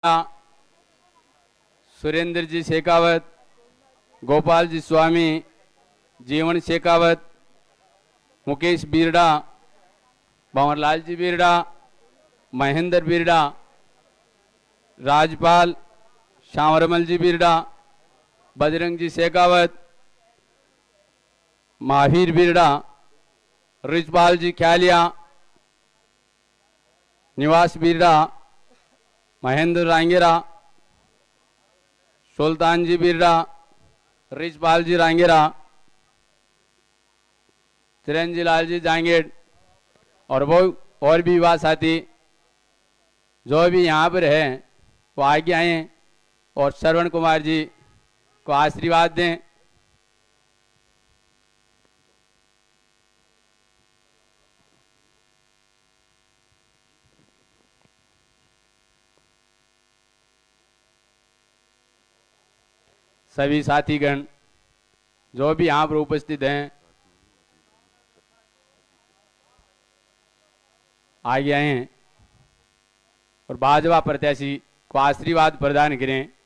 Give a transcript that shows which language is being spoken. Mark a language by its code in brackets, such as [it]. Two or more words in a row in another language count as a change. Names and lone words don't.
[hi] सुरेंद्र जी शेखावत, गोपाल जी स्वामी, जीवन शेखावत, मुकेश बीरडा, भंवरलाल जी बीरडा, महेंद्र बीरडा, राजपाल, श्यामरमल जी बीरडा, बजरंग जी शेखावत, महावीर बीरडा, रिजपाल जी ख्यालिया, निवास बीरडा, महेंद्र रांगेरा, सुल्तान जी बीरडा, रिजपाल जी रांगेरा, चिरंजी लाल जी जांगेड़ और वो और भी युवा साथी जो भी यहाँ पर हैं वो आगे आए और श्रवण कुमार जी को आशीर्वाद दें। सभी साथीगण जो भी यहाँ पर उपस्थित हैं आगे आए हैं और भाजपा प्रत्याशी को आशीर्वाद प्रदान करें।